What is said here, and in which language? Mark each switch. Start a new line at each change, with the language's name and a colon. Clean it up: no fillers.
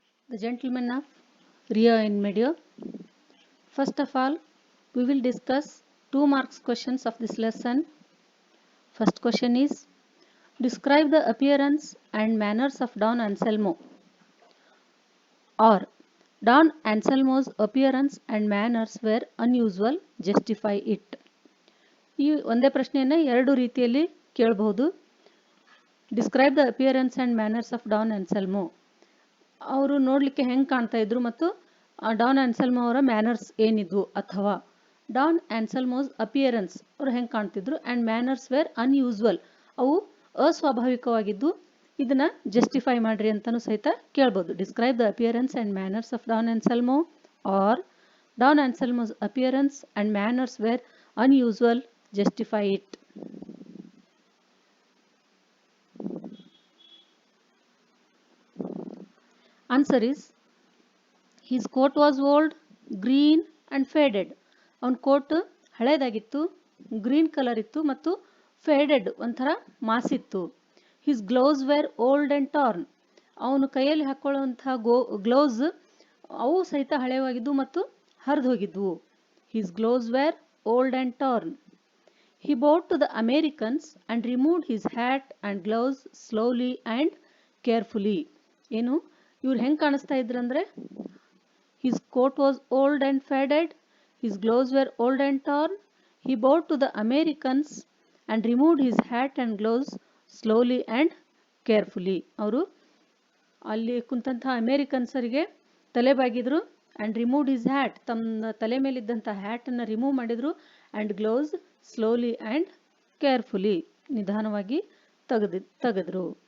English: The Gentlemen of Rio and Medio. First of all, we will discuss 2 marks questions of this lesson. First question is, describe the appearance and manners of Don Anselmo. Or, Don Anselmo's appearance and manners were unusual, justify it.
Kannada: ಈ ಒಂದೇ ಪ್ರಶ್ನೆಯನ್ನು ಎರಡು ರೀತಿಯಲ್ಲಿ ಕೇಳಬಹುದು.
English: Describe the appearance and manners of Don Anselmo.
Kannada: ಅವರು ನೋಡಲಿಕ್ಕೆ ಹೆಂಗೆ ಕಾಣ್ತಾ ಇದ್ರು ಮತ್ತು ಡಾನ್ ಆನ್ಸೆಲ್ಮೋ ಅವರ ಮ್ಯಾನರ್ಸ್ ಏನಿದ್ವು, ಅಥವಾ ಡಾನ್ ಆನ್ಸೆಲ್ಮೋಸ್ ಅಪಿಯರೆನ್ಸ್ ಅವರು ಹೆಂಗೆ ಕಾಣ್ತಿದ್ರು
English: and manners were unusual,
Kannada: ಅವು ಅಸ್ವಾಭಾವಿಕವಾಗಿದ್ದು, ಇದನ್ನ ಜಸ್ಟಿಫೈ ಮಾಡ್ರಿ ಅಂತಲೂ ಸಹಿತ ಕೇಳ್ಬೋದು.
English: Describe the appearance and manners of Don Anselmo or Don Anselmo's appearance and manners were unusual, justify it. Answer is, his coat was old, green and faded.
Kannada: ಅವನ coat ಹಳೇದಾಗಿತ್ತು, green colour ಇತ್ತು ಮತ್ತು faded ಒಂಥರ ಮಾಸಿತ್ತು.
English: His gloves were old and torn.
Kannada: ಅವನು ಕೈಯಲ್ಲಿ ಹಾಕೊಳ್ಳುವಂತಹ gloves ಅವು ಸಹಿತ ಹಳೆವಾಗಿದ್ದು ಮತ್ತು ಹರಿದು ಹೋಗಿದ್ವು.
English: His gloves were old and torn. He bowed to the Americans and removed his hat and gloves slowly and carefully.
Kannada: ಏನು ಇವ್ರು ಹೆಂಗೆ ಕಾಣಿಸ್ತಾ ಇದ್ರಂದ್ರೆ,
English: his coat was old and faded, his gloves were old and torn. He bowed to the Americans and removed his hat and gloves slowly and carefully.
Kannada: ಅವರು ಅಲ್ಲಿ ಕುಂತಹ ಅಮೇರಿಕನ್ಸರಿಗೆ ತಲೆ ಬಾಗಿದ್ರು
English: and removed his hat,
Kannada: ತಮ್ಮ ತಲೆ ಮೇಲಿದ್ದಂಥ ಹ್ಯಾಟನ್ನು remove ಮಾಡಿದರು.
English: and gloves slowly and carefully,
Kannada: ನಿಧಾನವಾಗಿ ತೆಗೆದ್ರು.